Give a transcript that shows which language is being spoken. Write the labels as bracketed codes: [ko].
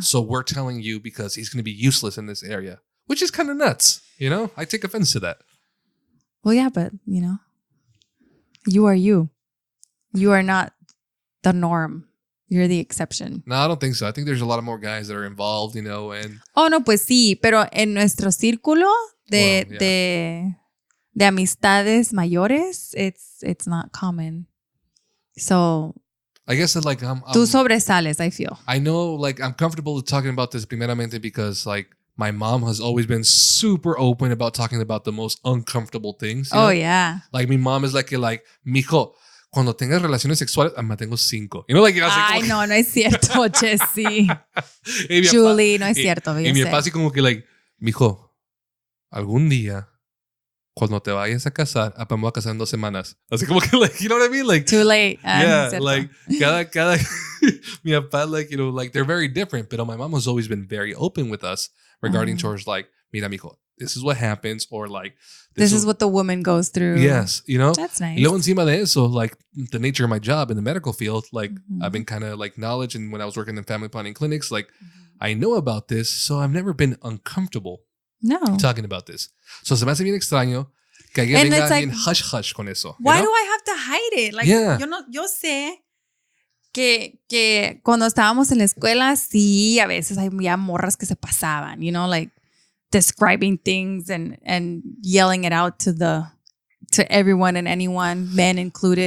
[en] So we're telling you because he's going to be useless in this area, which is kind of nuts. I take offense to that. Well, yeah, but, you are you. You are not the norm. You're the exception. No, I don't think so. I think there's a lot of more guys that are involved, and... [es] Oh, no, pues sí, pero en nuestro círculo de amistades mayores, [en] it's not common. So... I guess that, like, [es] tú sobresales, [en] I feel. I know, like, I'm comfortable talking about this [es] primeramente [en] because, like, my mom has always been super open about talking about the most uncomfortable things. Oh, yeah. [es] Like, mi [en] mom is like, [es] mijo, cuando tengas relaciones sexuales, tengo 5. [en] Like, [es] ay, no es cierto, Jessie. Julie, no es cierto. Y mi papá así como que, like, mijo, algún día, cuando te vayas a casar, me voy a casar en 2 semanas. Así como que, [en] like, you know what I mean? Like, too late. Yeah, like, [es] cada mi papá, [en] like, like, they're very different. But my mom has always been very open with us regarding towards, like, [es] mira, mijo, [en] this is what happens, or like, this is what the woman goes through. Yes, That's nice. [es] Y luego encima de eso, [en] like, the nature of my job in the medical field, like, I've been kind of, like, knowledge, and when I was working in family planning clinics, like, I know about this, so I've never been uncomfortable talking about this. [es] So se me hace bien extraño que alguien venga bien hush-hush con eso. [en] Why do I have to hide it? [es] Like, yo sé que cuando estábamos en la escuela, sí, a veces había morras que se pasaban, like, [en] describing things and yelling it out to everyone and anyone, men included.